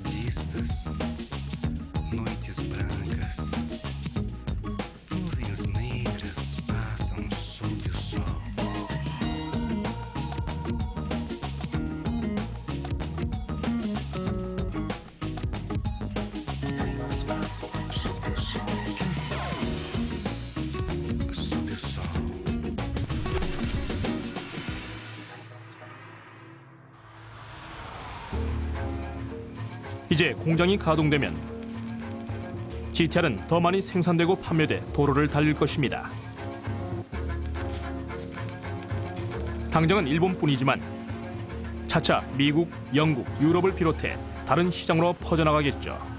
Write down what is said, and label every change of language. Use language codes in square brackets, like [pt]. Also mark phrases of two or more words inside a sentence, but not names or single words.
[pt] tristes, noites brancas, nuvens negras passam sob o sol. Elas passam sob o sol. Quem sabe? Sob o sol. [ko] 이제 공장이 가동되면 GTR은 더 많이 생산되고 판매돼 도로를 달릴 것입니다. 당장은 일본뿐이지만 차차 미국, 영국, 유럽을 비롯해 다른 시장으로 퍼져나가겠죠.